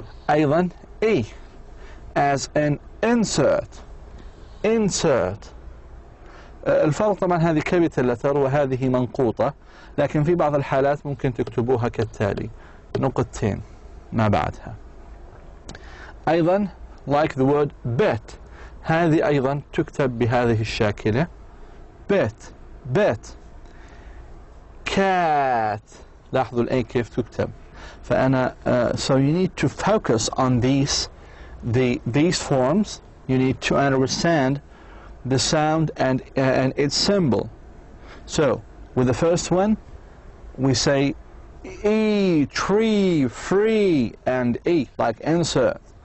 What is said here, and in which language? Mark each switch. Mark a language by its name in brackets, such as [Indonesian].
[Arabic] أيضا [English] E as in insert. [Arabic] الفرق طبعا هذه [English] capital letter [Arabic] وهذه منقوطة، لكن في بعض الحالات ممكن تكتبوها كالتالي، نقطتين ما بعدها. أيضا [English] like the word bet، [Arabic] هذه أيضا تكتب بهذه الشاكلة bet. cat، لاحظوا الأي كيف تكتب. فأنا [English] so you need to focus on these forms. You need to understand the sound and its symbol. So with the first one we say E, tree, free, and E like insert.